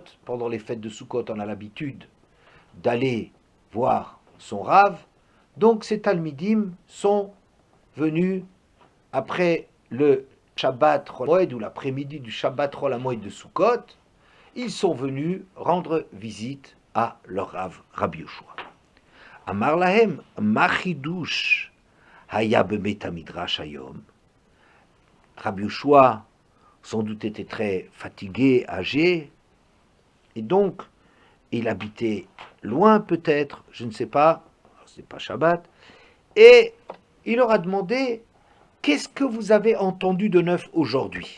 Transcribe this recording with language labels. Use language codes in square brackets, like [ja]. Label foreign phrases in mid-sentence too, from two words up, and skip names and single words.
[fr] Pendant les fêtes de Sukkot, on a l'habitude d'aller voir son Rav. Donc ces Talmidim sont venus après le [he] שבת חול המועד [fr] ou l'après-midi du [he] שבת חול המועד [fr] de Sukkot. Ils sont venus rendre visite à leur Rav, Rabbi Yoshua. [he] אמר להם מה חידוש היה בבית המדרש היום. [fr] Rabbi Yoshua sans doute était très fatigué, âgé, et donc il habitait loin peut-être, je ne sais pas, c'est pas Shabbat, et il leur a demandé qu'est-ce que vous avez entendu de neuf aujourd'hui?